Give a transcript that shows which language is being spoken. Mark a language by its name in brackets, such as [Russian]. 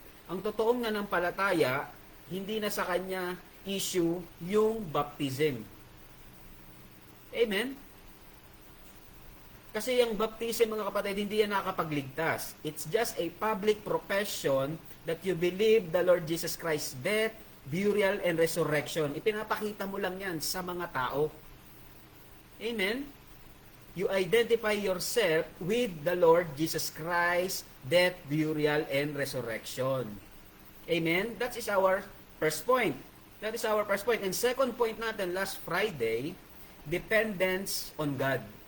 [Filipino] Ang totoong nanampalataya, hindi na sa kanya issue yung baptism. Amen? Kasi yung baptism, mga kapatid, hindi yan nakakapagligtas. [English] It's just a public profession that you believe the Lord Jesus Christ's death, burial, and resurrection. [Filipino] Ipinapakita mo lang yan sa mga tao. Amen? [English] You identify yourself with the Lord Jesus Christ, death, burial, and resurrection. Amen? That is our first point. That is our first point. And second point natin last Friday, dependence on God.